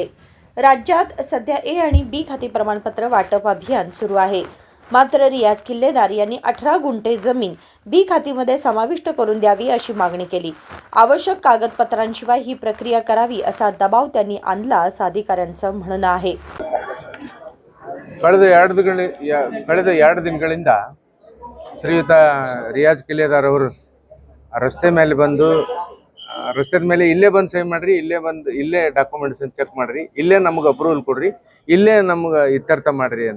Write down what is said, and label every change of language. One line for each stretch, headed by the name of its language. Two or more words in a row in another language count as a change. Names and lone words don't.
Marathi: राज्यात सध्या ए आणि बी खाती प्रमाणपत्र वाटप अभियान सुरू आहे. मात्र रियाज किल्लेदार यांनी 18 गुंठे जमीन बी खातीमध्ये समाविष्ट करून द्यावी अशी मागणी केली. आवश्यक कागदपत्रांशिवाय ही प्रक्रिया करावी असा दबाव त्यांनी आणला असं अधिकाऱ्यांचं म्हणणं आहे.
Kannada: ಕಳೆದ 2 ದಿನಗಳಿಂದ ಶ್ರೀಯುತ ರಿಯಾಜ್ ಕಿಲ್ಲೆದಾರ್ ಅವರು ರಸ್ತೆ ಮೇಲೆ ಬಂದು ರಸ್ತೆ ಮೇಲೆ ಇಲ್ಲೇ ಬಂದು ಸೈನ್ ಮಾಡ್ರಿ, ಇಲ್ಲೇ
English: documents check
Kannada: ಮಾಡ್ರಿ, ಇಲ್ಲೇ ನಮಗೆ ಅಪ್ರೂವಲ್ ಕೊಡ್ರಿ, ಇಲ್ಲೇ ನಮ್ಗೆ ಇತ್ಯರ್ಥ ಮಾಡ್ರಿ ಅಂತ.